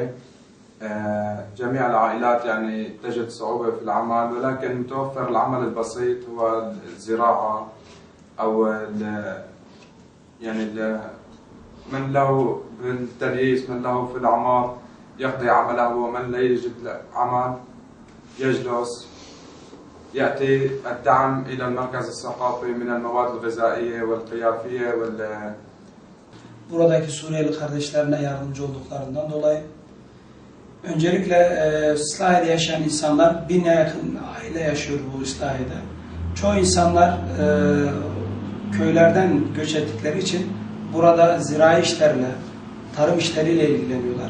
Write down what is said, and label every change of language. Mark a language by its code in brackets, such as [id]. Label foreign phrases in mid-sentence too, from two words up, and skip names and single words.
[ar] جميع العائلات يعني تجد صعوبة في العمل، ولكن متوفر العمل البسيط هو الزراعة أو من له بالتدريس، من له في الأعمار يقضي عمله، ومن لا يجد عمل يجلس. يأتي الدعم إلى المركز الثقافي من المواد الغذائية والقيافية [tr] Buradaki Suriyeli kardeşlerine yardımcı olduklarından dolayı öncelikle İslahiye'de yaşayan insanlar 1000'e yakın aile yaşıyor bu İslahiye'de. Çoğu insanlar köylerden göç ettikleri için burada zirai işlerle, tarım işleriyle ilgileniyorlar.